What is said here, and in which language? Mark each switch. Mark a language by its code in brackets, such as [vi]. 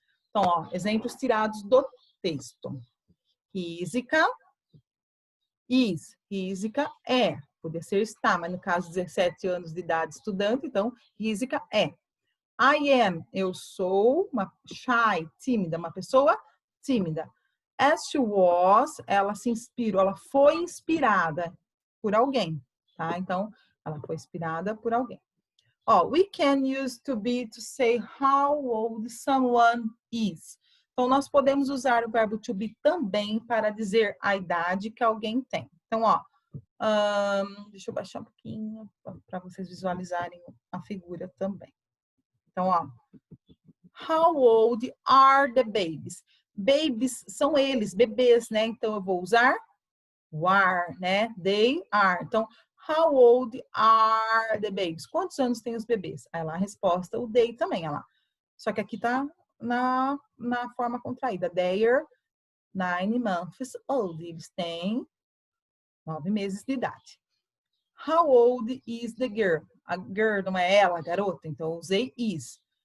[pt] Então, ó, exemplos tirados do texto. Rizika, is, Rizika é, poderia ser está, mas no caso 17 anos de idade estudante, então Rizika é. I am, eu sou uma shy, tímida, uma pessoa tímida. [en] As she was, [pt] ela se inspirou, ela foi inspirada por alguém, tá? Então, ela foi inspirada por alguém. [en] Ó, we can use to be to say how old someone is. [pt] Então, nós podemos usar o verbo to be também para dizer a idade que alguém tem. Então, ó, deixa eu baixar um pouquinho para vocês visualizarem a figura também. [en] Então, ó, how old are the babies? [pt] Babies são eles, bebês, né? Então, eu vou usar o are, né? [en] They are. Então, how old are the babies? [pt] Quantos anos têm os bebês? Aí lá a resposta, o they também, olha lá. Só que aqui tá na forma contraída. [en] They are 9 months old. [pt] Eles têm 9 meses de idade. [en] How old is the girl? [pt] A girl não é ela, a garota, então eu usei is.